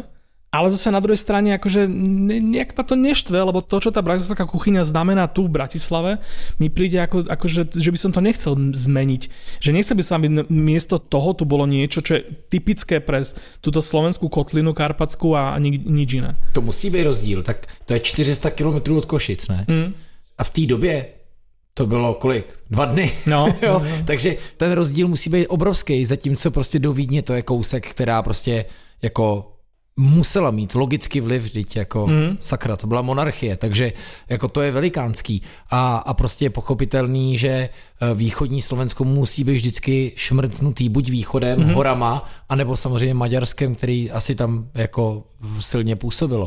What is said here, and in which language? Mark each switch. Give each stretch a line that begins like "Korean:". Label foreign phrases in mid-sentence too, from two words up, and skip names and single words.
Slovak: Ale zase na druhej strane akože nejak ma to neštve, lebo to, čo tá bratislavská kuchyňa znamená tu v Bratislave, mi príde akože, že by som to nechcel zmeniť. Že nechcel by som, aby miesto toho tu bolo niečo, čo je typické pre túto slovenskú kotlinu karpatskú a nič iné.
Czech: To musí být rozdíl, tak to je 400 km od Košic, ne? A v té době to bylo kolik? 2 dny? No. Takže ten rozdíl musí být obrovský, zatímco prostě do Vídně to je kousek, která prostě jako musela mít logický vliv, vždyť jako sakra, to byla monarchie, takže jako to je velikánský a prostě je pochopitelný, že východní Slovensko musí být vždycky šmrcnutý buď východem, horama, anebo samozřejmě Maďarskem, který asi tam jako silně působilo.